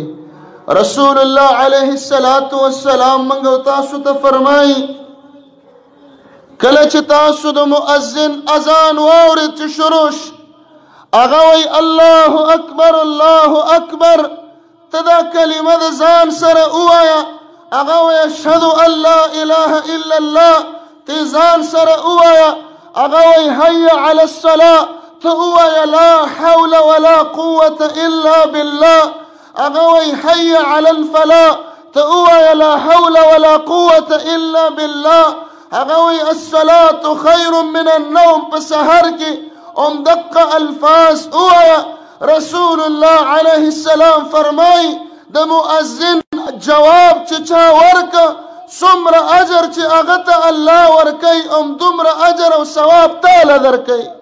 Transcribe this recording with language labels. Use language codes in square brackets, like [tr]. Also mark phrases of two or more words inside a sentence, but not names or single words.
[ps] رسول الله [ar] علیه السلام [ps] موږ او تاسو ته فرمایي کله چې تاسو د مؤذن اذان واورئ چې شروع شي هغه وایي [ar] الله اکبر الله اکبر، [ps] ته دا کلمه د ځان سره ووایه، هغه وایي اشهد [ar] ان لا اله الا الله، [ps] ته ځان سره ووایه، هغه وایي [ar] حي علی الصلاه، [ps] ته ووایه [ar] لا حول ولا قوة الا بالله، [ps] هغه وایي [ar] حي علی الفلاح، [ps] ته ووایه [ar] لا حول ولا قوة الا بالله، [ps] هغه وایي [ar] الصلاة خیر من النوم، [ps] په سحر کې دقه الفاظ ووایه. رسول الله [ar] علیه السلام [ps] فرمایي د مؤذن جواب چې چا ورکه څومره اجر چې هغه ته الله ورکوي دومره اجر او ثواب تاله درکوي.